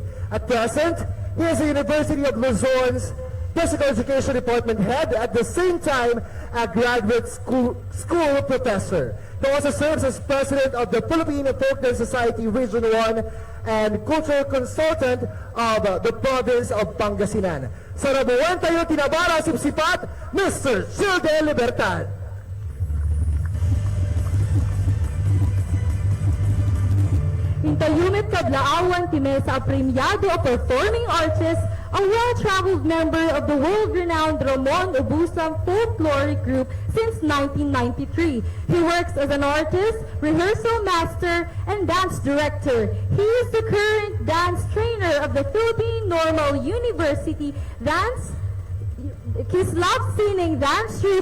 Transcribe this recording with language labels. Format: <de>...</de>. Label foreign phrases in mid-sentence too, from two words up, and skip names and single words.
<en>At present, he is the University of Luzon's Physical Education Department head, at the same time a graduate school professor. He also serves as president of the Philippine Folk Dance Society Region 1 and cultural consultant of the province of Pangasinan.</en> <ilo>Sa Rabuan tayo tinabara sipsipat, Mr. Childe Libertad. Intayumit Kablaawan Timesa,</ilo> <en>a premiado o performing artist, a well-traveled member of the world-renowned Ramon Ubusang Folkloric Group since 1993. He works as an artist, rehearsal master, and dance director. He is the current dance trainer of the Philippine Normal University Dance Kislap Sining Dance Troupe.</en>